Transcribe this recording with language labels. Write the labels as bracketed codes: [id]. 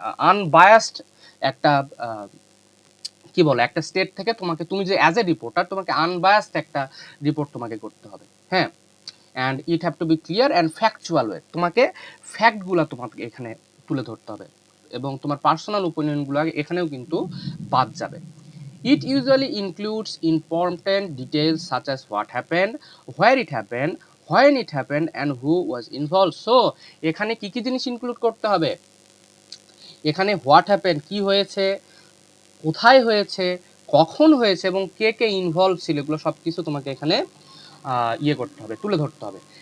[bn] Unbiased একটা কি বলে একটা স্টেট থেকে তোমাকে, তুমি যে অ্যাজ এ রিপোর্টার তোমাকে আনবায়াসড একটা রিপোর্ট তোমাকে করতে হবে। হ্যাঁ, [en] and it have to be clear and factual way, [bn] তোমাকে ফ্যাক্টগুলো তোমাকে এখানে তুলে ধরতে হবে এবং তোমার পার্সোনাল ওপিনিয়নগুলো এখানেও কিন্তু বাদ যাবে। [en] It usually includes important details such as what happened, where it happened, when it happened, and who was involved. [bn] So, এখানে কি কি জিনিস ইনক্লুড করতে হবে? এখানে হোয়াট হ্যাপেন, কি হয়েছে, কোথায় হয়েছে, কখন হয়েছে এবং কে কে ইনভলভ ছিল, এগুলো সব কিছু তোমাকে এখানে করতে হবে, তুলে ধরতে হবে।